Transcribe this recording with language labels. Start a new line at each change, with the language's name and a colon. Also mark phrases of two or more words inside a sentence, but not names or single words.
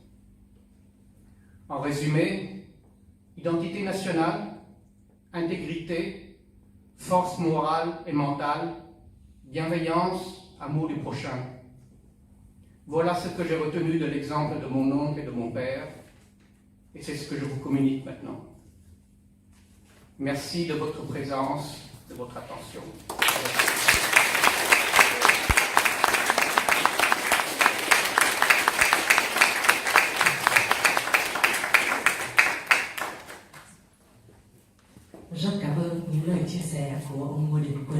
French: En résumé, identité nationale, intégrité, force morale et mentale, bienveillance, amour du prochain. Voilà ce que j'ai retenu de l'exemple de mon oncle et de mon père, et c'est ce que je vous communique maintenant. Merci de votre présence, de votre attention.
Vietnamese: Rất cảm ơn những lời chia sẻ của ông Ngô Đình Quỳnh.